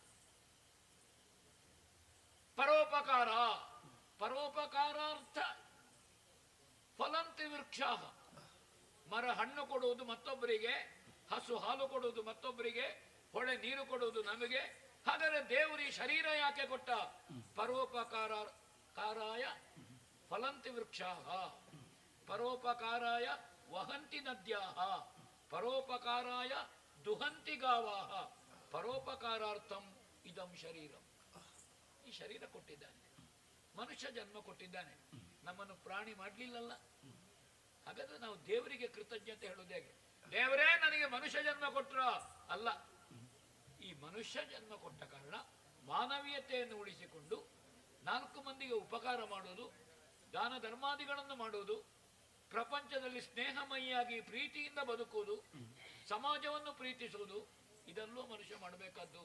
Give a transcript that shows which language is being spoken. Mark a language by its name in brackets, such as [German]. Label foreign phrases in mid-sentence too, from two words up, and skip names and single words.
[Sanskrit] ಪರೋಪಕಾರ, ಪರೋಪಕಾರಾರ್ಥ ಫಲಂತಿ ವೃಕ್ಷ. [Kannada] ಮರ ಹಣ್ಣು ಕೊಡುವುದು ಮತ್ತೊಬ್ಬರಿಗೆ, ಹಸು ಹಾಲು ಕೊಡುವುದು ಮತ್ತೊಬ್ಬರಿಗೆ, ಹೊಳೆ ನೀರು ಕೊಡುವುದು ನಮಗೆ. ಹಾಗಾದ್ರೆ ದೇವರು ಈ ಶರೀರ ಯಾಕೆ ಕೊಟ್ಟ? [Sanskrit] ಪರೋಪಕಾರಾಯ ಫಲಂತಿ ವೃಕ್ಷ, ಪರೋಪಕಾರಾಯ ವಹಂತಿ ನದ್ಯಾಹ, ಪರೋಪಕಾರಾಯ ದುಹಂತಿ ಗಾವಾಹ, ಪರೋಪಕಾರಾರ್ಥಂ ಇದಂ ಶರೀರಂ. [Kannada] ಈ ಶರೀರ ಕೊಟ್ಟಿದ್ದಾನೆ, ಮನುಷ್ಯ ಜನ್ಮ ಕೊಟ್ಟಿದ್ದಾನೆ, ನಮ್ಮನ್ನು ಪ್ರಾಣಿ ಮಾಡ್ಲಿಲ್ಲಲ್ಲ. ಹಾಗಾದ್ರೆ ನಾವು ದೇವರಿಗೆ ಕೃತಜ್ಞತೆ ಹೇಳೋದು ಹೇಗೆ? ದೇವರೇ ನನಗೆ ಮನುಷ್ಯ ಜನ್ಮ ಕೊಟ್ಟರು ಅಲ್ಲ, ಈ ಮನುಷ್ಯ ಜನ್ಮ ಕೊಟ್ಟ ಕಾರಣ ಮಾನವೀಯತೆಯನ್ನು ಉಳಿಸಿಕೊಂಡು 4 ಮಂದಿಗೆ ಉಪಕಾರ ಮಾಡುವುದು, ದಾನ ಧರ್ಮಾದಿಗಳನ್ನು ಮಾಡುವುದು, ಪ್ರಪಂಚದಲ್ಲಿ ಸ್ನೇಹಮಯಿಯಾಗಿ ಪ್ರೀತಿಯಿಂದ ಬದುಕುವುದು, ಸಮಾಜವನ್ನು ಪ್ರೀತಿಸುವುದು, ಇದೆಲ್ಲೂ ಮನುಷ್ಯ ಮಾಡಬೇಕಾದ್ದು.